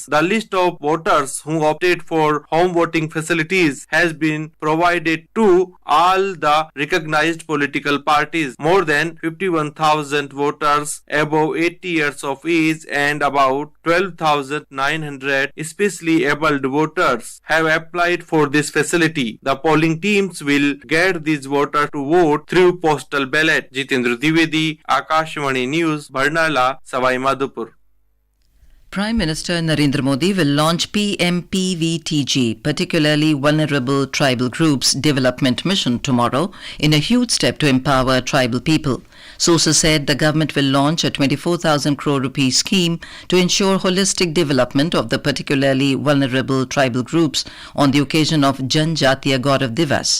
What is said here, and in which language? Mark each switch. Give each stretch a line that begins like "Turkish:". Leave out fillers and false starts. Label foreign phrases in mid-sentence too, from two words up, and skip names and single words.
English: The list of voters who opted for home voting facilities has been provided to all the recognized political parties. More than 51,000 voters above 80 years of age and about 12 12,900 especially abled voters have applied for this facility. The polling teams will get these voters to vote through postal ballot. Jitendra Dwivedi, Akashvani News, Barnala, Savai Madhupur. Prime Minister Narendra Modi will launch PMPVTG, particularly Vulnerable Tribal Groups Development Mission, tomorrow in a huge step to empower tribal people. Sources said the government will launch a 24,000 crore rupee scheme to ensure holistic development of the particularly vulnerable tribal groups on the occasion of Janjatiya Gaurav Divas.